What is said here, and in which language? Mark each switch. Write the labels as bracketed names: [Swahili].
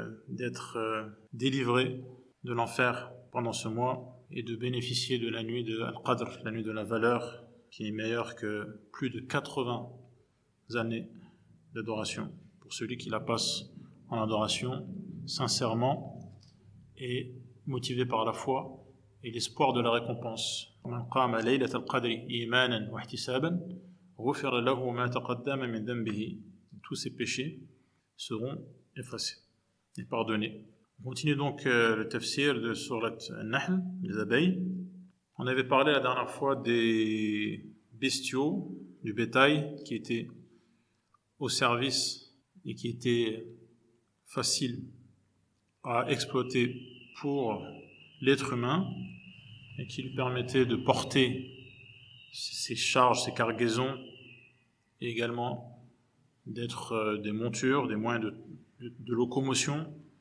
[French] d'être délivrés de l'enfer pendant ce mois et de bénéficier de la nuit de Al-Qadr, la nuit de la valeur, qui est meilleure que plus de 80 années d'adoration, pour celui qui la passe en adoration sincèrement et motivé par la foi et l'espoir de la récompense. [Arabic] من قام ليلة القدر إيمانا واحتسابا غفر له ما تقدم من ذنبه. [French] Tous ses péchés seront effacés et pardonnés. On continue donc le tafsir de Surat An-Nahl, les abeilles. On avait parlé la dernière fois des bestiaux, du bétail qui était au service et qui était facile à exploiter pour l'être humain et qui lui permettait de porter ses charges, ses cargaisons et également d'être des montures, des moyens de locomotion.